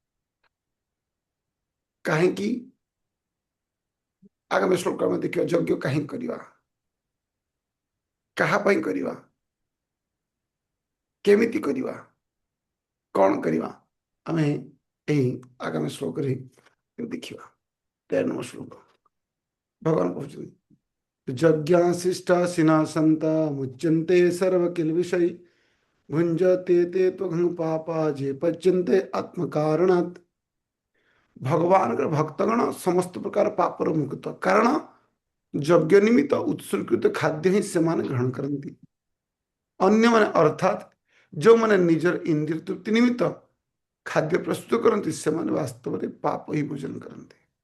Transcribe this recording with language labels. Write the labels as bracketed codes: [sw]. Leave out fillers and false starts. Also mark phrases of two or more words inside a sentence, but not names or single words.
[or] କାହିଁକି ଆଗାମୀ ଶ୍ଲୋକ ଆମେ ଦେଖିବା, ଯଜ୍ଞ କାହିଁକି କରିବା, କାହା ପାଇଁ କରିବା, କେମିତି କରିବା, କଣ କରିବା, ଆମେ ଏହି ଆଗାମୀ ଶ୍ଲୋକରେ ଦେଖିବା। 13 ନମ୍ବର ଶ୍ଲୋକ ଭଗବାନ କହୁଛନ୍ତି, [sa] ଯଜ୍ଞାଶିଷ୍ଟା ସିନାସନ୍ତା ମୁଚ୍ୟନ୍ତେ ସର୍ବ କିଲ ବିଷୟ ଭୁଞ୍ଜତେ ते त्वघं पापा जे पच्यन्ते आत्मकारणात्। [or] ଭଗବାନଙ୍କର ଭକ୍ତଗଣ ସମସ୍ତ ପ୍ରକାର ପାପର ମୁକ୍ତ, କାରଣ ଯଜ୍ଞ ନିମିତ୍ତ ଉତ୍ସର୍ଗୀକୃତ ଖାଦ୍ୟ ହିଁ ସେମାନେ ଗ୍ରହଣ କରନ୍ତି। ଅନ୍ୟମାନେ ଅର୍ଥାତ୍ ଯେଉଁମାନେ ନିଜର ଇନ୍ଦ୍ରିୟ ତୃପ୍ତି ନିମିତ୍ତ ଖାଦ୍ୟ ପ୍ରସ୍ତୁତ କରନ୍ତି, ସେମାନେ ବାସ୍ତବରେ ପାପ ହିଁ ଭୋଜନ କରନ୍ତି।